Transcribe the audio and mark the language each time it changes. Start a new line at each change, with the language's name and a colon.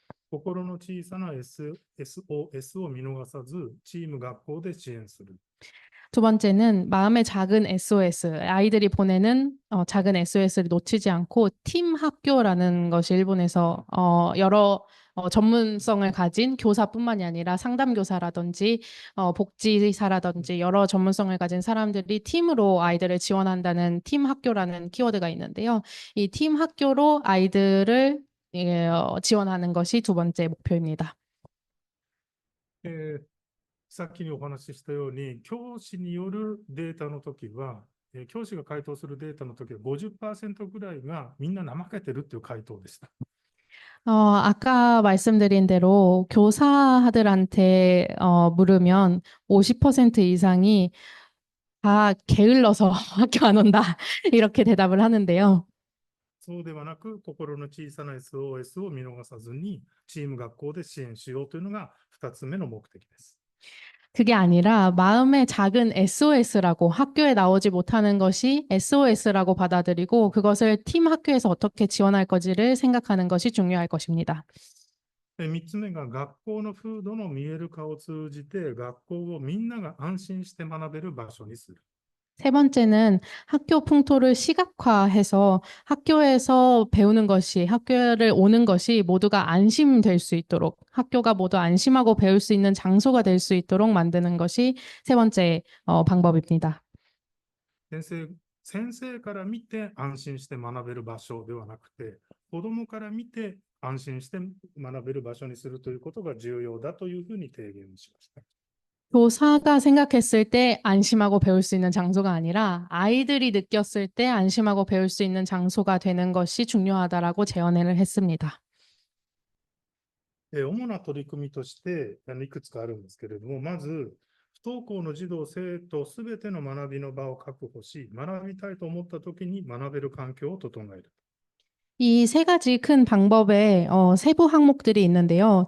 Japanese: 心の小さな SOS を見逃さず、チーム学校で支援する。
Korean: 두 번째는 마음의 작은 SOS, 아이들이 보내는 작은 SOS를 놓치지 않고 팀 학교라는 것이 일본에서 여러 전문성을 가진 교사뿐만이 아니라 상담교사라든지 복지사라든지 여러 전문성을 가진 사람들이 팀으로 아이들을 지원한다는 팀 학교라는 키워드가 있는데요. 이 팀 학교로 아이들을 지원하는 것이 두 번째 목표입니다.
Japanese: さっきにお話ししたように、教師によるデータの時は、教師が回答するデータの時は50%ぐらいがみんな怠けてるっていう回答でした。
Korean: 아까 말씀드린 대로 교사들한테 물으면 50% 이상이 다 게을러서 학교 안 온다. 이렇게 대답을 하는데요.
Japanese: そうではなく、心の小さな SOS を見逃さずに、チーム学校で支援しようというのが2つ目の目的です。
Korean: 그게 아니라 마음의 작은 SOS라고 학교에 나오지 못하는 것이 SOS라고 받아들이고 그것을 팀 학교에서 어떻게 지원할 거지를 생각하는 것이 중요할 것입니다.
Japanese: 3つ目が学校の風土の見える化を通じて、学校をみんなが安心して学べる場所にする。
Korean: 세 번째는 학교 풍토를 시각화해서 학교에서 배우는 것이, 학교를 오는 것이 모두가 안심될 수 있도록, 학교가 모두 안심하고 배울 수 있는 장소가 될 수 있도록 만드는 것이 세 번째 방법입니다.
Japanese: 先生から見て安心して学べる場所ではなくて、子どもから見て安心して学べる場所にするということが重要だというふうに提言しました。
Korean: 교사가 생각했을 때 안심하고 배울 수 있는 장소가 아니라 아이들이 느꼈을 때 안심하고 배울 수 있는 장소가 되는 것이 중요하다라고 제언을 했습니다.
Japanese: 主な取り組みとしていくつかあるんですけれども、まず、不登校の児童・生徒すべての学びの場を確保し、学びたいと思ったときに学べる環境を整える。
Korean: 이 세 가지 큰 방법의 세부 항목들이 있는데요.